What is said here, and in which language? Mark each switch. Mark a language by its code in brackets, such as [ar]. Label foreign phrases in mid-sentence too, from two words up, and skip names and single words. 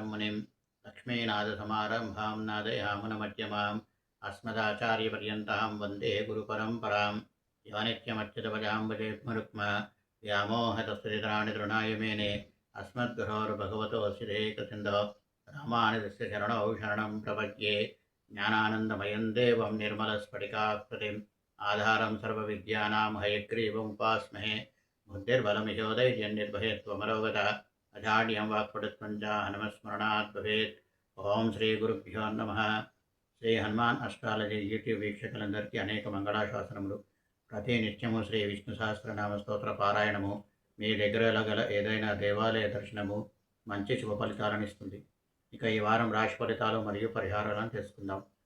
[sa] मुनिं लक्ष्मीनाथसमारम्भां नादयामुनमध्यमाम् अस्मदाचार्यपर्यन्तां वन्दे गुरुपरम्परां यो नित्यमच्युतपदाम्बुजयुग्मरुक्म व्यामोहतस्तुतितराणि तृणाय मेने अस्मद्गुरोर्भगवतोऽस्य देकसिन्धो रामानुजस्य शरणौ शरणं प्रपद्ये ज्ञानानन्दमयं देवं निर्मलस्फटिकाकृतिम् आधारं सर्वविद्यानां हयग्रीवमुपास्महे बुद्धिर्बलमिहोधैर्यन्निर्भयत्वमरोगता अजाड्यं वाक्पटुत्वं च हनुमस्मरणात् भवेत् ఓం శ్రీ గురుభ్యో నమః. [te] శ్రీ హనుమాన్ అస్ట్రాలజీ యూట్యూబ్ వీక్షకులందరికీ అనేక మంగళాశాసనములు. ప్రతి నిత్యము శ్రీ విష్ణు సహస్రనామ స్తోత్ర పారాయణము మీ దగ్గరలో గల ఏదైనా దేవాలయ దర్శనము మంచి శుభ ఫలితాలను ఇస్తుంది. ఇక ఈ వారం రాశి ఫలితాలు మరియు పరిహారాలను తెలుసుకుందాం.